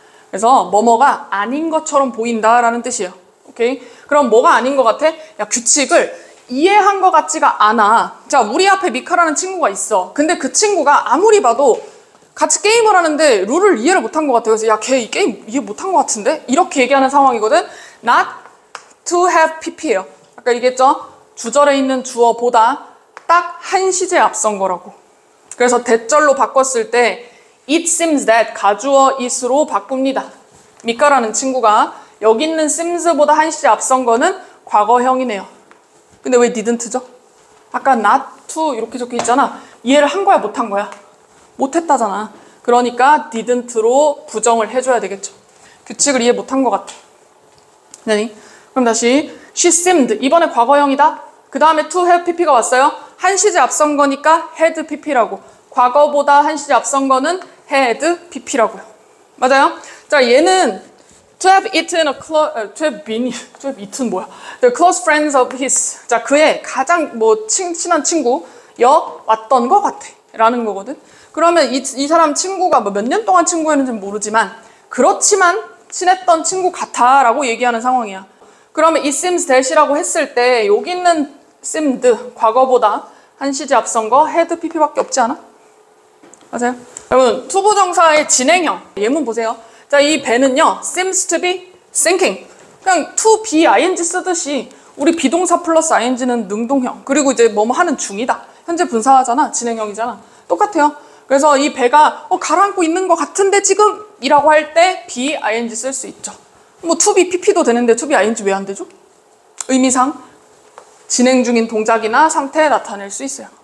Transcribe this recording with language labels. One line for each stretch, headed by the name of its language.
Korean: 그래서 뭐뭐가 아닌 것처럼 보인다라는 뜻이에요. 오케이? 그럼 뭐가 아닌 것 같아? 야, 규칙을 이해한 것 같지가 않아. 자, 우리 앞에 미카라는 친구가 있어. 근데 그 친구가 아무리 봐도 같이 게임을 하는데 룰을 이해를 못한 것 같아요. 그래서 야, 걔 이 게임 이해 못한 것 같은데? 이렇게 얘기하는 상황이거든.
English: Not to have pp예요.
Korean: 아까 얘기했죠? 주절에 있는 주어보다 딱 한 시제 앞선 거라고. 그래서 대절로 바꿨을 때
English: It seems that
Korean: 가주어 it으로 바꿉니다. 미카라는 친구가 여기 있는 seems보다 한 시제 앞선 거는 과거형이네요. 근데 왜 didn't죠? 아까 not to 이렇게 적혀 있잖아. 이해를 한 거야, 못 한 거야? 못 했다잖아. 그러니까 didn't로 부정을 해줘야 되겠죠. 규칙을 이해 못 한 것 같아. 네. 그럼 다시
English: she seemed
Korean: 이번에 과거형이다. 그 다음에 to have pp가 왔어요. 한 시제 앞선 거니까 had pp라고. 과거보다 한 시제 앞선 거는 had pp라고요. 맞아요? 자, 얘는
English: to have eaten to have eaten
Korean: 뭐야?
English: The close friends of his.
Korean: 자, 그의 가장 친한 친구 왔던 것 같아. 라는 거거든. 그러면 이 사람 친구가 몇 년 동안 친구였는지는 모르지만 그렇지만 친했던 친구 같아 라고 얘기하는 상황이야. 그러면
English: it seems that
Korean: 이라고 했을 때 여기 있는 seemed 과거보다 한 시제 앞선 거 had pp밖에 없지 않아? 맞아요? 여러분 투부정사의 진행형 예문 보세요. 자, 이 배는요
English: seems to be sinking.
Korean: 그냥 to be ing 쓰듯이 우리 비동사 플러스 ing는 능동형. 그리고 이제 뭐뭐 하는 중이다. 현재 분사하잖아. 진행형이잖아. 똑같아요. 그래서 이 배가 가라앉고 있는 것 같은데 지금 이라고 할 때 be ing 쓸 수 있죠. 뭐 to be pp도 되는데 to be ing 왜 안 되죠? 의미상 진행 중인 동작이나 상태 나타낼 수 있어요.